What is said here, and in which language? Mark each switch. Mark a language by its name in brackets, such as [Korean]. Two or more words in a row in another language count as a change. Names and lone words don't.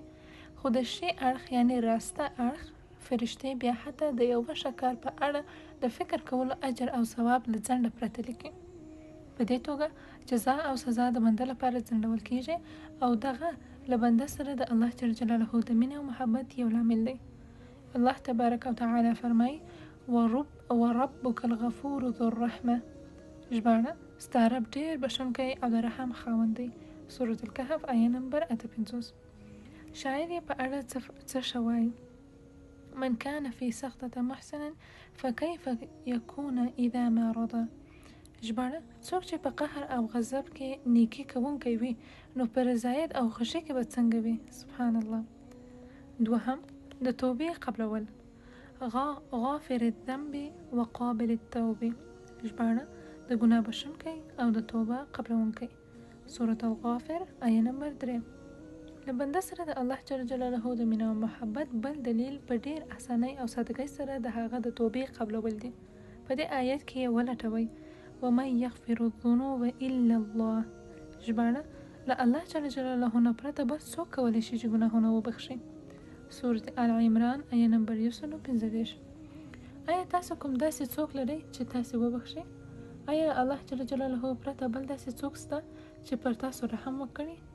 [Pashto] خو د ښي اړخ یعنی راسته اړخ فرشتې بیا حتی د یو ښه کار په اړه د فکر کولو اجر او ثواب له ځنډه پرته لیکي. په دې توګه جزا او سزا د بنده لپاره ځنډول کیږي، او دغه له بنده سره د [Arabic] الله جل جلاله [Pashto] د مینې او محبت یو لامل دی. [Arabic] الله تبارک و تعالی فرمایي وربک الغفور ذو الرحمه، [Pashto] ژباړه ستا رب ډېر بښونکی او د رحم خاوند دی. سورة الکهف آیه نمبر 58. شاعر یې په اړه څه ښه وایي: [Arabic] من كان في سخطة محسنا فكيف يكون اذا ما رضى. [Pashto] ژباړه څوک چې په قهر او غضب کې نیکی کوونکی وي، نو په رضایت او خوښۍ کې به څنګه وي؟ [Arabic] سبحان الله. [Pashto] دوهم، د توبې قبلول، [Arabic] غافر الذنب وقابل التوبه. [Pashto] ژباړه د ګناه بښونکی او د توبه قبلونکی. سورة الغافر آیه نمبر 3. له بنده سره د [Arabic] الله جل جلاله [Pashto] د مینې او محبت بل دلیل په ډېر اسانۍ او سادګۍ سره د هغه د توبې قبلول دي. په دې آیت کې یې ولټوئ: [Arabic] ومن یغفر الذنوب الا الله. [Pashto] ژباړه له [Arabic] الله جل جلاله [Pashto] نه پرته بل څوک کولی شي چې ګناهونه وبخښي. سورة آل عمران آیه نمبر 115. آیا تاسو کوم داسې څوک لرئ چې تاسو وبخښئ؟ آیا [Arabic] الله جل جلاله [Pashto] پرته بل داسې څوک شته چې پر تاسو رحم وکړي؟